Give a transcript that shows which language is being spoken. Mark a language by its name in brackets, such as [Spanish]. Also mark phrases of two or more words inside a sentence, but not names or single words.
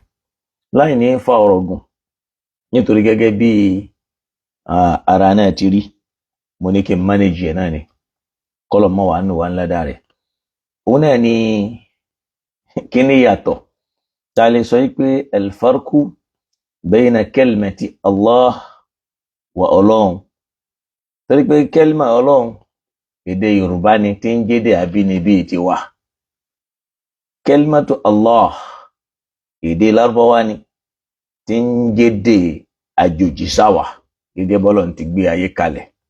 [Yoruba] Láì ní fa ọ̀rọ̀ gùn, nítorí gẹ́gẹ́ bí ara náà ti rí, mo ní kí n mánéjì ẹ̀ náà ni. Kọ́lọ́run mọ́ wàá nù wá ńlá rẹ̀. Òun náà ni kí ni yàtọ̀ tá a lè sọ pé [Arabic] الفرق بين كلمة الله و [Yoruba] Ọlọ́run. Torí pé kẹ́límà Ọlọ́run èdè Yorùbá ni tí ń jẹ́dẹ̀ àbínibí tiwa. [Arabic] كلمة الله [Yoruba] èdè Lárúbáwá ni tí ń jẹ́dẹ̀ àjòjì sáwà, gẹ́gẹ́ bọ́lọ́run ti gbé ayé kalẹ̀.